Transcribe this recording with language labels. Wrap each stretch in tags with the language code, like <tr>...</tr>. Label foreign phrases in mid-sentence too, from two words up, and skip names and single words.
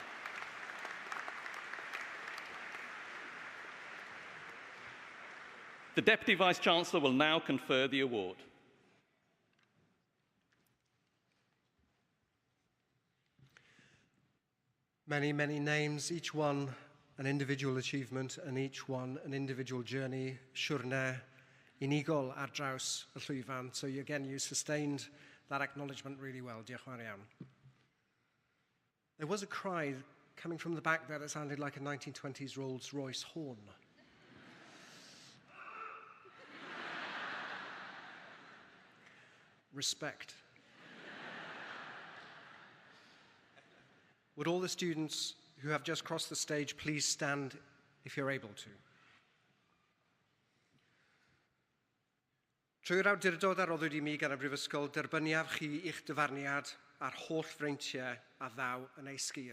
<en>The Deputy Vice-Chancellor will now confer the award. Many, many names, each one an individual achievement and each one an individual journey.</en> <cy>Siwrne unigol ar draws y llwyfan.</cy> <en>So again, you sustained that acknowledgement really well.</en> <cy>Diolch yn fawr iawn.</cy> <en>There was a cry coming from the back there that sounded like a 1920s Rolls-Royce horn. Respect. Would all the students who have just crossed the stage please stand if you're able to?</en> <cy>Trwy'r awdurdod a roddwyd I mi gan y Brifysgol, derbyniaf chi i'ch dyfarniad a'r holl freintiau a ddaw yn ei sgil.</cy>